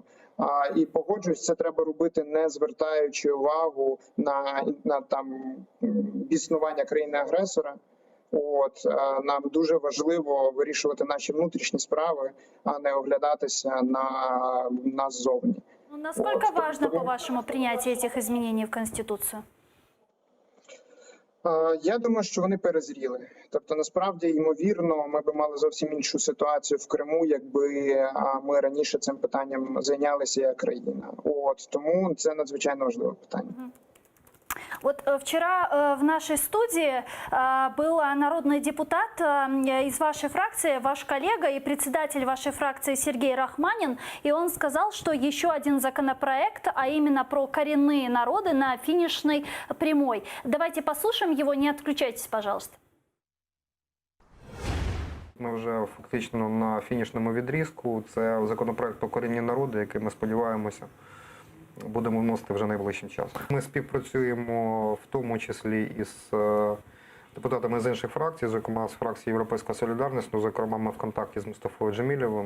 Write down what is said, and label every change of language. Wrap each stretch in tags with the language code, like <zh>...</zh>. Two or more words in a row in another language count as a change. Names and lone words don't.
<uk>І погоджуюсь, це треба робити, не звертаючи увагу на там біснування країни-агресора. Нам дуже важливо вирішувати наші внутрішні справи, а не оглядатися на нас ззовні.</uk> <ru>Насколько важно, по-вашему, принятие этих изменений в Конституцию?</ru> <uk>Я думаю, що вони перезріли. Тобто, насправді, ймовірно, ми б мали зовсім іншу ситуацію в Криму, якби ми раніше цим питанням зайнялися як країна. Тому це надзвичайно важливе питання.</uk> <ru>Вот вчера в нашей студии был народный депутат из вашей фракции, ваш коллега и председатель вашей фракции Сергей Рахманин, и он сказал, что еще один законопроект, а именно про коренные народы, на финишной прямой. Давайте послушаем его, не отключайтесь, пожалуйста.</ru> <uk>Ми вже фактично на фінішному відрізку. Це законопроект про корінні народи, який ми сподіваємося будемо вносити вже найближчим часом. Ми співпрацюємо в тому числі із депутатами з інших фракцій, зокрема з фракції «Європейська солідарність», зокрема ми в контакті з Мустафою Джемілєвим.</uk>